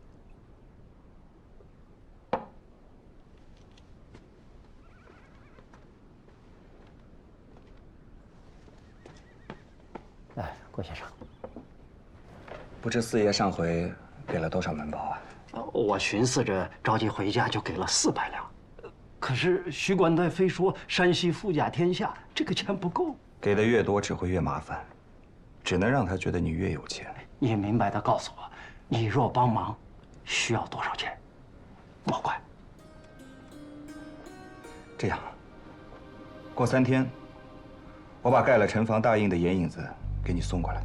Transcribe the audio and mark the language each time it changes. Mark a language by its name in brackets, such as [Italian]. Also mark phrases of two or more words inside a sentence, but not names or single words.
[Chinese] 哎，顾先生，不知四爷上回给了多少门包啊？我尋思着着急回家，就給了400兩。可是徐官代非說山西富甲天下，這個錢不夠。給的越多，只會越麻煩，只能讓他覺得你越有錢。你明白地告訴我，你若幫忙，需要多少錢？莫怪。這樣，過3天，我把蓋了城防大印的眼影子給你送過來。